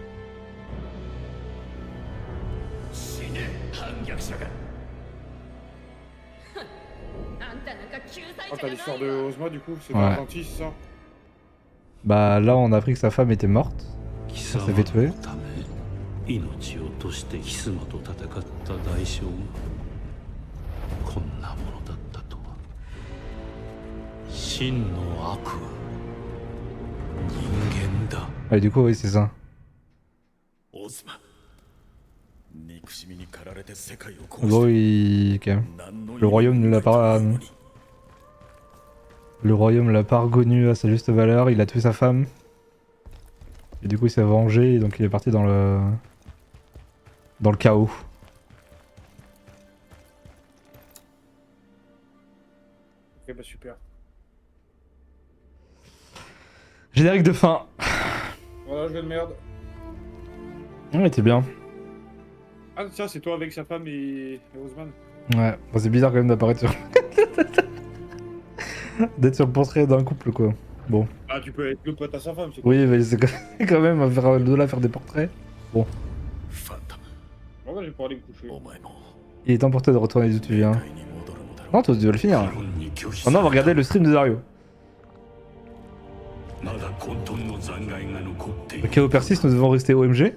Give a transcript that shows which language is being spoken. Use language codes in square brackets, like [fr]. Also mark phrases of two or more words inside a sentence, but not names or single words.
[fr] Ah, t'as l'histoire de Ozma du coup, c'est Ouais. pas un dentiste ça? Bah là, on a appris que sa femme était morte. [ja] 貴 [fr] Ça [ja] 様 [fr] s'est fait tuer. [ja] のため命を落としてヒスマと戦った代償がこんなものだったとは真の悪は人間だ [fr] Ouais, du coup, oui, c'est ça. [ja] オズマ憎しみに駆られて世界を [fr] En [ja] 壊 [fr] gros, [ja] し [fr] il... ok. [ja] て何の [fr] Le royaume ne l'a pas... [ja] 意味もない [fr] Le royaume l'a pas reconnu à sa juste valeur, il a tué sa femme. Et du coup il s'est vengé, donc il est parti dans le chaos. Ok, bah super. Générique de fin. Voilà, jeu de merde. Ouais, t'es bien. Ah, ça, c'est toi avec sa femme et Osman. Ouais, bon, c'est bizarre quand même d'apparaître sur... d'être sur le portrait d'un couple quoi. Bon. Ah, tu peux être le pote à sa femme, c'est Oui, mais c'est quand même à faire de là faire des portraits. [ja] ファントム [fr] Bon, bah, je vais pouvoir aller me coucher. [ja] お前も [fr] Il est temps pour toi de retourner d'où tu viens. [ja] 世界に戻るのだろう [fr] Non, toi tu dois le finir. [ja] 日本に拒否 [fr] Maintenant on va regarder le stream de Dario. [ja] まだ混沌の残骸が残ってい [fr] Le [ja] る [fr] chaos persiste, nous devons rester OMG.